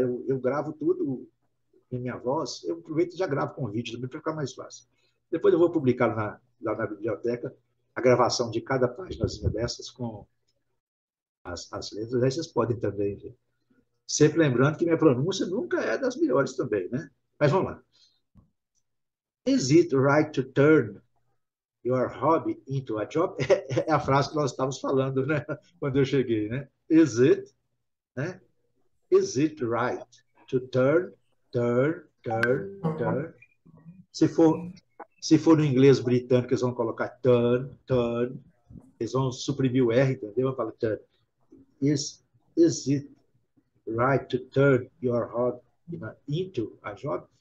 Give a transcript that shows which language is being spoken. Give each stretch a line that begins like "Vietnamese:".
Portuguese: Eu gravo tudo em minha voz. Eu aproveito e já gravo com vídeo também para ficar mais fácil. Depois eu vou publicar lá na biblioteca a gravação de cada páginazinha dessas com as letras. Aí vocês podem também ver. Sempre lembrando que minha pronúncia nunca é das melhores também, né? Mas vamos lá.
English: Is it right to turn your hobby into a job?
Portuguese: É a frase que nós estávamos falando, né? Quando eu cheguei, né?
English: Is it,
Portuguese: né?
English: Is it right to turn turn.
Portuguese: Se for no inglês britânico, eles vão colocar turn. Eles vão suprimir o R, entendeu? Fala turn.
English: Is it right to turn your hobby into a job?